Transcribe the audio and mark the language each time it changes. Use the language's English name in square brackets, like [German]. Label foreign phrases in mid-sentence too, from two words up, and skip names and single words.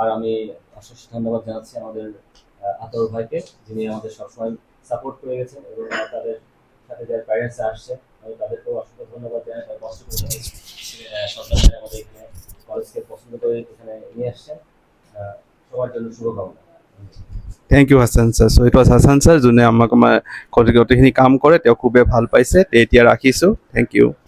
[Bangla] আর আমি অশেষ ধন্যবাদ জানাচ্ছি আমাদের আতর ভাইকে, যিনি আমাদের সবসময় সাপোর্ট করে গেছেন, এবং তাদের সাথে যারা প্যারেন্টস আসছে আমি তাদেরকেও অসংখ্য ধন্যবাদ জানাই। তারা কষ্ট করে তাদের সন্তানদের আমাদের এখানে কলেজকে পছন্দ করে এখানে নিয়ে আসছেন। সবার জন্য শুভকামনা। [English] Thank you Hasan sir. So it was Hasan sir [Assamese] যোনে আমাক আমাৰ গোটেইখিনি কাম কৰে, তেওঁ খুবেই ভাল পাইছে। তে এতিয়া ৰাখিছোঁ, [English] thank you.